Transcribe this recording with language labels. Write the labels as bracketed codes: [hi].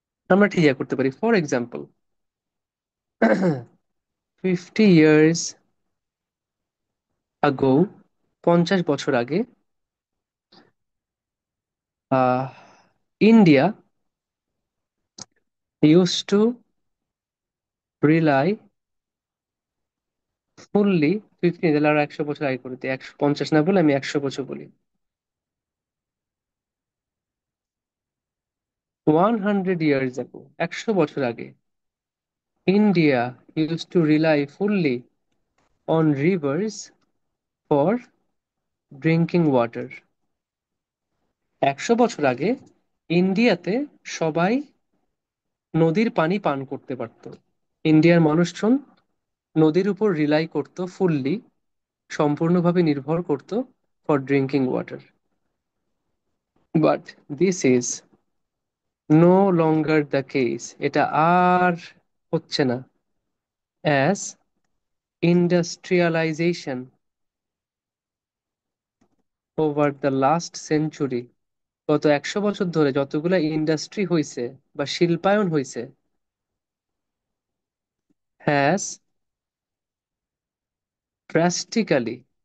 [bn] আমরা ঠিক করতে পারি, [en] for example 50 years ago, [bn] 50 বছর আগে, আহ [en] India used to rely fully, [bn] 50 তাহলে আরো 100 বছর আগে করে দিই, 150 না বলে আমি 100 বছর বলি। [en] 100 years ago, [bn] 100 বছর আগে, [en] India used to rely fully on rivers for drinking water. [bn] 100 বছর আগে ইন্ডিয়াতে সবাই নদীর পানি পান করতে পারত, ইন্ডিয়ার মানুষজন নদীর উপর রিলাই করত ফুললি, সম্পূর্ণভাবে নির্ভর করত [en] for drinking water. But this is no longer the case. [bn] এটা আর হচ্ছে না। [en] As industrialization over the last century, [bn] গত 100 বছর ধরে যতগুলা ইন্ডাস্ট্রি হইছে বা শিল্পায়ন হইছে, [en] has drastically